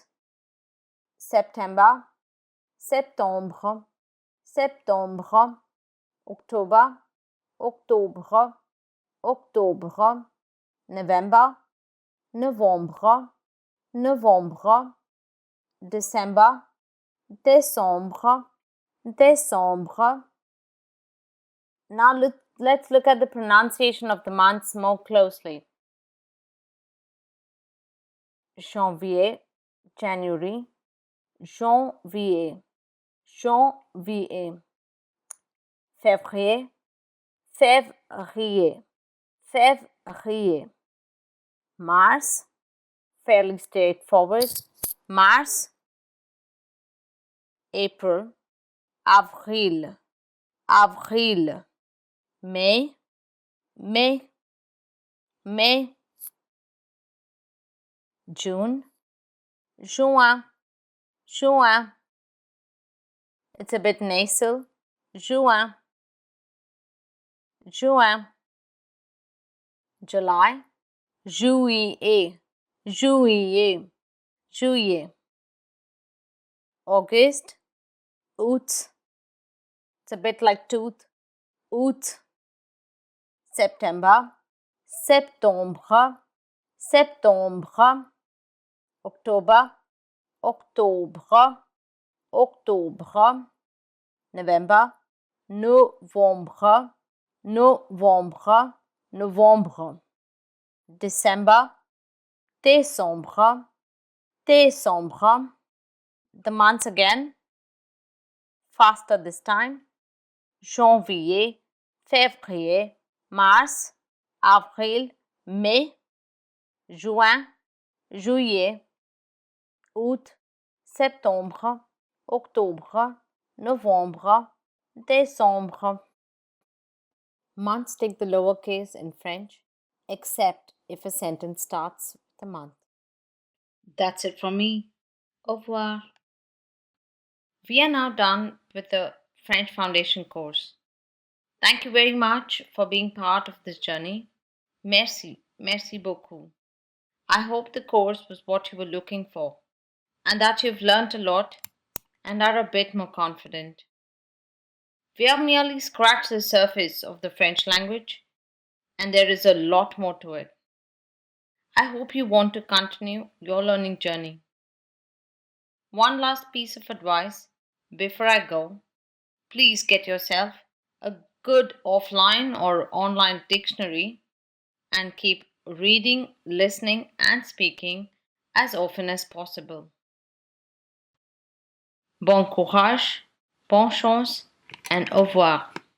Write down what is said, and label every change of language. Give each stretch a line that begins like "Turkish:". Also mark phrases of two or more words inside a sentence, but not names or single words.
French: September, septembre, septembre. October, octobre, octobre. November, novembre, novembre. December, décembre, décembre.
English: Now let's look at the pronunciation of the months more closely.
French: Janvier, January, janvier, janvier. Février, février, février. Mars,
English: fairly straightforward.
French: Mars, April, avril, avril.
English: May, May, May.
French: June, juin, juin.
English: It's a bit nasal.
French: Juin, juin. July, juillet, juillet, juillet. August, août.
English: It's a bit like tooth.
French: Août. September, septembre, septembre. October, octobre, octobre. November, novembre, novembre, novembre. December, décembre, décembre.
English: The months again, faster this time.
French: Janvier, février, mars, avril, mai, juin, juillet, août, septembre, octobre, novembre, décembre.
English: Months take the lowercase in French, except if a sentence starts with a month. That's it from me.
French: Au revoir.
English: We are now done with the French Foundation course. Thank you very much for being part of this journey.
French: Merci, merci beaucoup.
English: I hope the course was what you were looking for and that you've learned a lot and are a bit more confident. We have merely scratched the surface of the French language and there is a lot more to it. I hope you want to continue your learning journey. One last piece of advice before I go, please get yourself a good offline or online dictionary and keep reading, listening, and speaking as often as possible.
French: Bon courage, bonne chance, and au revoir.